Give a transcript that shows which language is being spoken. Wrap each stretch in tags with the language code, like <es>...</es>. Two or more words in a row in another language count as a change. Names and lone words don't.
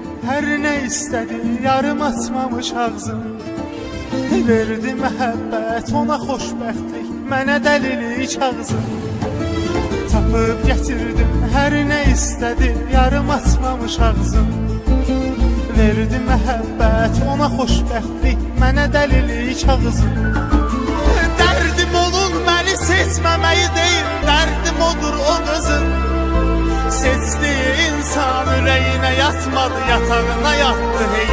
<tr>her ne istedi, yarım açmamış ağzım.</tr> <az>Verdi məhəbbət ona xoşbəxtlik, mənə dəlilik ağzım. Tapıb getirdim</az> <tr>her ne istedi, yarım açmamış ağzım.</tr> <az>Verdi məhəbbət ona xoşbəxtlik, mənə dəlilik ağzım. Dərdim onun məni seçməməyi deyil, dərdim odur o qızın. Seçdiyi insan ürəyinə yatmadı, yatağına yatdı hey.</az>